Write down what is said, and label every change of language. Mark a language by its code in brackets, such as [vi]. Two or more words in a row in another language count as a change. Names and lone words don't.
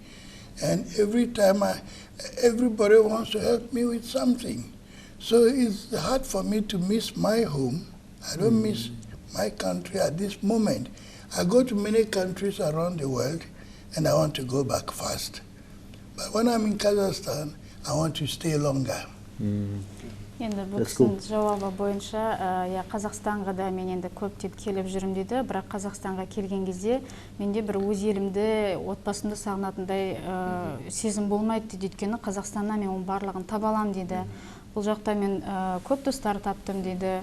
[en] And every time everybody wants to help me with something. So it's hard for me to miss my home. I don't miss my country at this moment. I go to many countries around the world, and I want to go back fast. But when I'm in Kazakhstan, I want to stay longer. [kk] Енді бұл кісінің жауабы бойынша, Қазақстанға да мен енді көптеп келіп жүрім дейді, бірақ Қазақстанға келген кезде менде бір өз елімді, отбасымды сағынатындай сезім болмайды дейді. Өйткені Қазақстаннан мен оның барлығын таба аламын дейді. Бұл жақта мен көп достар таптым дейді.